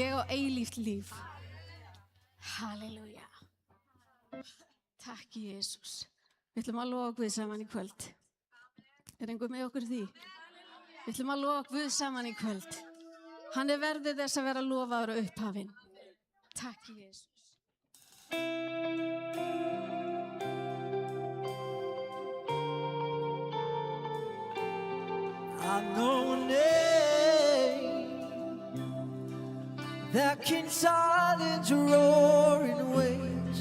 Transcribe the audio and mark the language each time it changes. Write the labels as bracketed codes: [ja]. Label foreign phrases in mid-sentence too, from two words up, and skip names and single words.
[is] eilíft líf. Halleluja. Takk Jesús. Við ætlum að lofa Guð saman í kvöld. Einhver með okkur í því? Við ætlum að lofa Guð saman í kvöld. Hann verður þess að vera lofaður og upphafinn. Takk Jesús. [en] I know a name that can silence roaring waves.